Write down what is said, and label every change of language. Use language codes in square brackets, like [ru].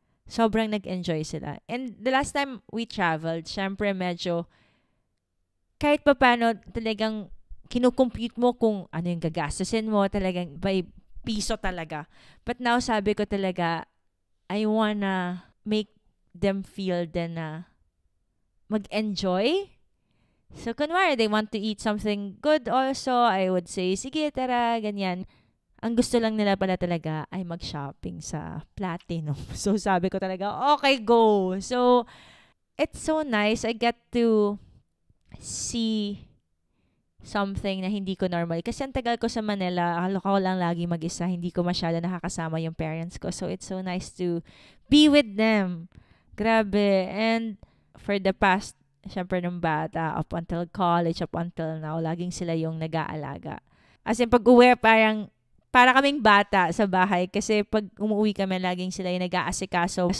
[tl] Sobrang nag-enjoy sila. And the last time we traveled, syempre medyo, kahit pa paano, talagang kinukompute mo kung ano yung gagastusin mo, talagang by piso talaga. But now, sabi ko talaga, [en] I wanna make them feel [tl] din na mag-enjoy. [en] So, kunwari, they want to eat something good also, I would say, [tl] sige, tara, ganyan. Ang gusto lang nila pala talaga ay mag-shopping sa Platinum. [en] So, [tl] sabi ko talaga, [en] okay, go. So, it's so nice. I get to see something [tl] na hindi ko normal. Kasi ang tagal ko sa Manila, ako lang lagi mag-isa. Hindi ko masyado nakakasama yung parents ko. [en] So, it's so nice to be with them. [tl] Grabe. And for the past, syempre nung bata, up until college, up until now, laging sila yung nag-aalaga. As in, pag-uwi, para kaming bata sa bahay kasi pag umuwi kami, laging sila yung nag-aasikaso.